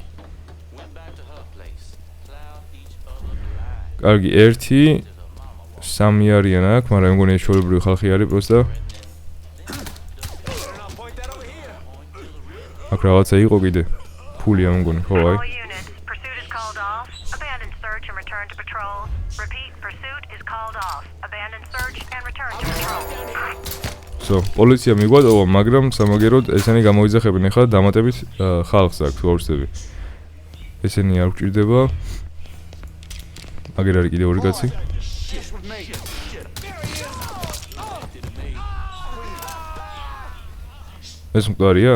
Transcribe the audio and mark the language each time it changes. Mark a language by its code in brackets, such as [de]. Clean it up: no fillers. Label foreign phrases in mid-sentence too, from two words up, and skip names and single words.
[ka] კარგი, 1 3 არიან აქ, მაგრამ მგონი ჩვეულებრივი ხალხი არის პროსტა. აქ რაღაცა იყო კიდე. ფულია მგონი, ხო აი. [en] return to patrol. Repeat, pursuit is called off. Abandon search and return to patrol. So, [ka] პოლიცია მიგვატოვა, მაგრამ სამაგეროდ ესენი გამოიძახებენ ახლა დამატებით ხალხს აქვს ვორსები. ესენი არ გვჭირდება. აგერ არის კიდე ორი კაცი. ეს მკვდარია?